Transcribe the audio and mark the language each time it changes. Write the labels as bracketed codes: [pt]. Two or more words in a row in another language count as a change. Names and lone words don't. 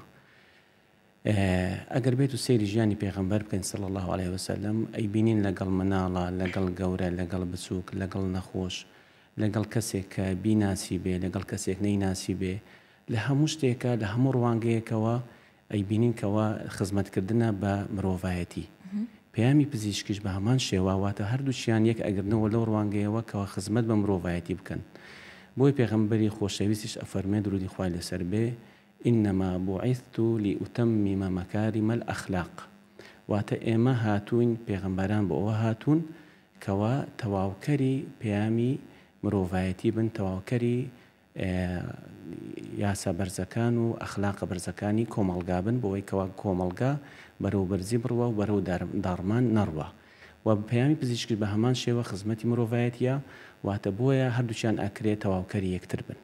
[ckb] ئەگەر بێت و سەیری ژیانی پێغەمبەر بکەین [ar] صلی الله عليه وسلم [ckb] ئەیبینین لەگەڵ مناڵە لەگەڵ گەورە لەگەڵ بچووک لەگەڵ نەخۆش لەگەڵ کەسێک کە بیناسی بێ لەگەڵ کەسێک نەیناسی بێ لە هەموو شتێکە لە هەموو ڕوانگەیەکەوە ئەیبینین کەەوە خزمەتکردنە بە مرۆڤایەتی. پەیامی پزیشکیش بە هەمان شێواواتە هەردووچیان یەک ئەگرنەوە لەو ڕوانگەیەوە کەەوە خزمەت بە مرۆڤایەتی بکەن. بۆی پێغەمبەری خۆشەویستیش ئەفەرمێ درودی خوای لەسەر بێ [ar] إنما بعثت لأتمم مكارم الأخلاق [ckb] واتە ئێمە هاتوون پێغەمبەران بۆ ئەوە هاتوون کەوا تەواوکەری پەیامی مرۆڤایەتی بن تەواوکەری یاسا بەرزەکان و ئەخلاقە بەرزەکانی کۆمەڵگا بن بۆەوەی کەوا کۆمەڵگا بەرەو بەرزی بڕوە و بەرەو داڕمان نەڕوە و پەیامی پزیشکی بە هەمان شێوە خزمەتی مرۆڤایەتیە واتە بۆیە هەردووچیان ئەکرێت تەواوکەری یەکتر بن.